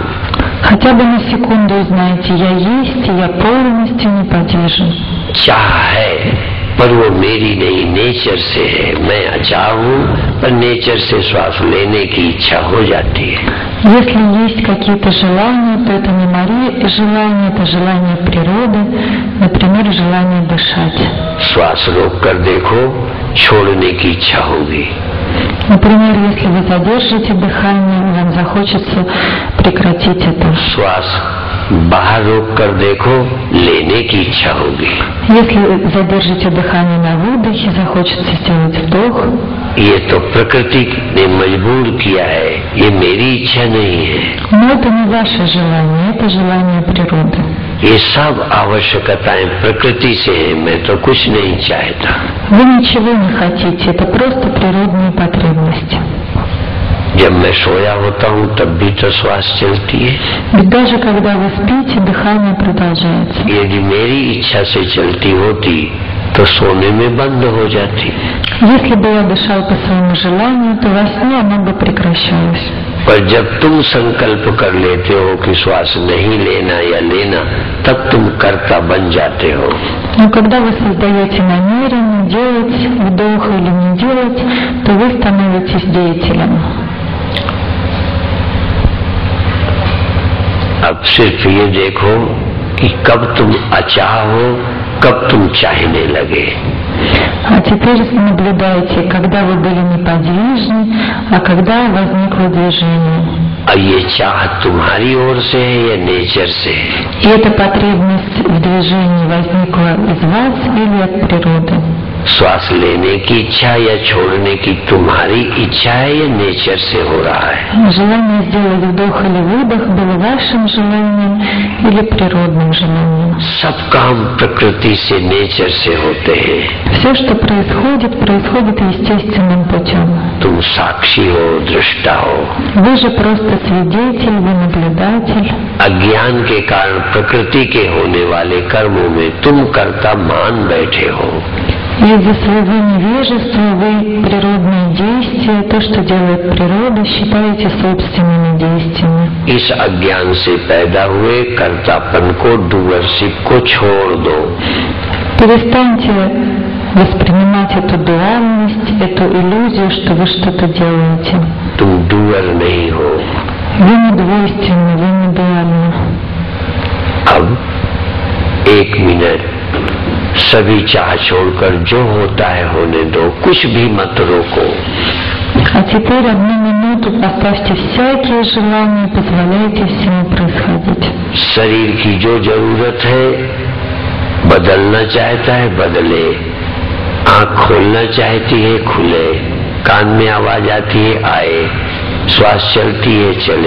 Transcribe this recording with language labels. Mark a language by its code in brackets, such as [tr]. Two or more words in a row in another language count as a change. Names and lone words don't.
[ru] Хотя бы на секунду узнаете, я есть, и я полностью неподвижен. [hi] चाह है पर वो मेरी नहीं, नेचर से है। मैं अचाह हूँ पर नेचर से श्वास लेने की इच्छा हो जाती है। [ru] Если есть какие-то желания, то это не мои желания, это желание природы, например, желание дышать. [hi] श्वास रोक कर देखो, छोड़ने की इच्छा होगी। [ru] Например, если вы задержите дыхание, вам захочется прекратить это. [hi] श्वास बाहर रोक कर देखो, लेने की इच्छा होगी। [ru] Если задержите дыхание на выдохе, захочется сделать вдох. [hi] ये तो प्रकृति ने मजबूर किया है, ये मेरी इच्छा नहीं है। [ru] Но это не ваше желание, это желание природы. [hi] ये सब आवश्यकताएं प्रकृति से है, मैं तो कुछ नहीं चाहता। [ru] Вы ничего не хотите, это просто природные потребности. [hi] जब मैं सोया होता हूँ तब भी तो श्वास चलती है। [ru] Ведь даже когда вы спите, дыхание продолжается. [hi] यदि मेरी इच्छा से चलती होती तो सोने में बंद हो जाती। [ru] Если бы я дышал по своему желанию, то во сне оно бы прекращалось. [hi] पर जब तुम संकल्प कर लेते हो कि श्वास नहीं लेना या लेना, तब तुम कर्ता बन जाते हो। [ru] Но когда вы создаете намерение делать вдох или не делать, то вы становитесь деятелем. [hi] अब सिर्फ ये देखो कि कब तुम अचाह हो, कब तुम चाहने लगे। [ru] А теперь наблюдайте, когда вы были неподвижны, а когда возникло движение. [hi] और ये चाह तुम्हारी ओर से है या नेचर से? [ru] И эта потребность в движении возникла из вас или от природы? [hi] श्वास लेने की इच्छा या छोड़ने की तुम्हारी इच्छा है या नेचर से हो रहा है? [ru] Желание сделать вдох или выдох было вашим желанием или природным желанием? [hi] सब काम प्रकृति से, नेचर से होते हैं। [ru] Все, что происходит, происходит естественным путем. [hi] तुम साक्षी हो, दृष्टा हो। [ru] Вы же просто свидетель, вы наблюдатель. [hi] अज्ञान के कारण प्रकृति के होने वाले कर्मों में तुम कर्ता मान बैठे हो। [ru] Из-за своего невежества вы природные действия, то, что делает природа, считаете собственными действиями. [hi] इस अज्ञान से पैदा हुए कर्तापन को, डूअरशिप को छोड़ दो। [ru] Перестаньте воспринимать эту дуальность, эту иллюзию, что вы что-то делаете. [hi] तुम डूअर नहीं हो। [ru] Вы не двойственны, вы не дуальны. [hi] अब एक मिनट सभी चाह छोड़कर जो होता है होने दो, कुछ भी मत रोको। [ru] А теперь 1 минуту поставьте всякие желания, позволяйте всему происходить. [hi] शरीर की जो जरूरत है, बदलना चाहता है बदले, आंख खोलना चाहती है खुले, कान में आवाज आती है आए, श्वास चलती है चले।